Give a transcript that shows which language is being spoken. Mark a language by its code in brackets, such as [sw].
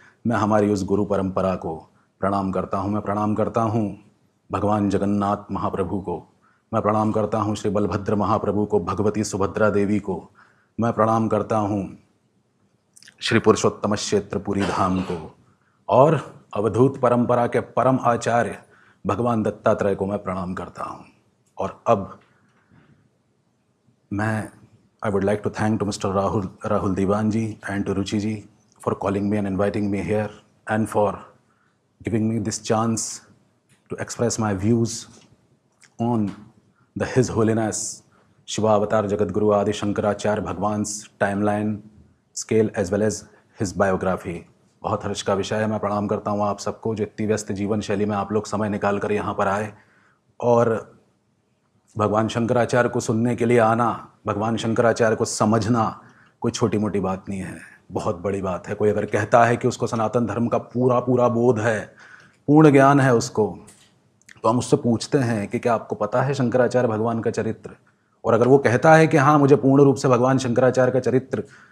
[hi] मैं हमारी उस गुरु परंपरा को प्रणाम करता हूँ। मैं प्रणाम करता हूँ भगवान जगन्नाथ महाप्रभु को, मैं प्रणाम करता हूँ श्री बलभद्र महाप्रभु को, भगवती सुभद्रा देवी को, मैं प्रणाम करता हूँ श्री पुरुषोत्तम क्षेत्र पुरी धाम को, और अवधूत परंपरा के परम आचार्य भगवान दत्तात्रेय को मैं प्रणाम करता हूँ। और अब [en] I would like to thank to Mr. Rahul Diwan ji and to Ruchi ji for calling me and inviting me here, and for giving me this chance to express my views on the His Holiness Shiva Avatar Jagadguru Adi Shankaracharya Bhagwan's timeline, scale as well as his biography. [hi] बहुत हर्ष का विषय है। मैं प्रणाम करता हूँ आप सबको जो इतनी व्यस्त जीवन शैली में आप लोग समय निकाल कर यहाँ पर आए और भगवान शंकराचार्य को सुनने के लिए आना, भगवान शंकराचार्य को समझना कोई छोटी मोटी बात नहीं है, बहुत बड़ी बात है। कोई अगर कहता है कि उसको सनातन धर्म का पूरा पूरा बोध है, पूर्ण ज्ञान है उसको, तो हम उससे पूछते हैं कि क्या आपको पता है शंकराचार्य भगवान का चरित्र? और अगर वो कहता है कि हाँ मुझे पूर्ण रूप से भगवान शंकराचार्य का चरित्र